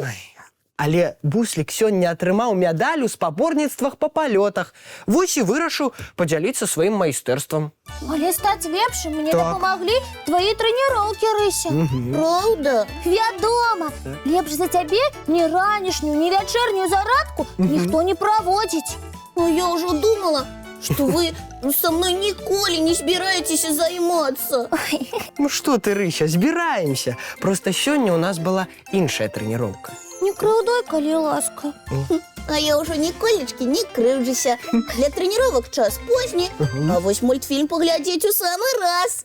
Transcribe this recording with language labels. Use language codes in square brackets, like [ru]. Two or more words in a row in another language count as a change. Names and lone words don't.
[be] Але Буслік сёння атрымаў медаль у спаборніцтвах па палётах. Вось і вырашыў падзяліцца сваім майстэрствам. Але стаць лепшым мне Так. дапамаглі твои трэніроўкі, Рыся. [ru] правда? [be] Вядома, лепш за цябе ні ранішнюю, ні вячэрнюю зарадку ніхто не праводзіць. [ru] А я уже думала, что вы со мной [be] ніколі не збіраецеся займацца. Ну што ты, Рыся, збіраемся. Проста сёння ў нас была іншая трэніроўка. Не крыўдай, калі ласка. А я ўжо ніколечкі не крыўджуся. Для трэніровак час позні, а вось мультфільм паглядзець у самы раз.